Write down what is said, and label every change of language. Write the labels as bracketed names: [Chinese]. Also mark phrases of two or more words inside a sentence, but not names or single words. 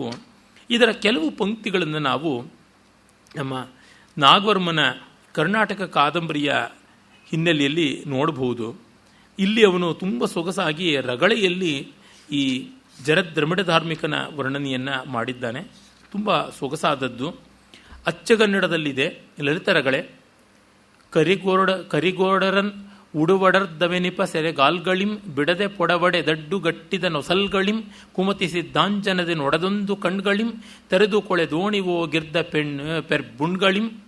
[Kannada] ಇದರ ಕೆಲವು ಪಂಕ್ತಿಗಳನ್ನು ನಾವು ನಮ್ಮ ನಾಗವರ್ಮನ ಕರ್ನಾಟಕ ಕಾದಂಬರಿಯ ಹಿನ್ನೆಲೆಯಲ್ಲಿ ನೋಡಬಹುದು. ಇಲ್ಲಿ ಅವನು ತುಂಬ ಸೊಗಸಾಗಿ ರಗಳೆಯಲ್ಲಿ ಈ ಜರದ್ರಮಿಡ ಧಾರ್ಮಿಕನ ವರ್ಣನೆಯನ್ನು ಮಾಡಿದ್ದಾನೆ. ತುಂಬ ಸೊಗಸಾದದ್ದು. ಅಚ್ಚಗನ್ನಡದಲ್ಲಿದೆ ಲಲಿತರಗಳೆ. ಕರಿಗೋಡರನ್ ಉಡುವಡರ್ದವೆನಿಪ ಸೆರೆಗಾಲ್ಗಳಿಂ ಬಿಡದೆ ಪೊಡವಡೆ ದಡ್ಡು ಗಟ್ಟಿದ ನೊಸಲ್ಗಳಿಂ ಕುಮತಿಸಿದ್ದಾಂಜನದೆ ನೊಡದೊಂದು ಕಣ್ಗಳಿಂ ತೆರೆದು ಕೊಳೆ ದೋಣಿವೋ ಗಿರ್ದ ಪೆರ್ಬುಣ್ಗಳಿಂ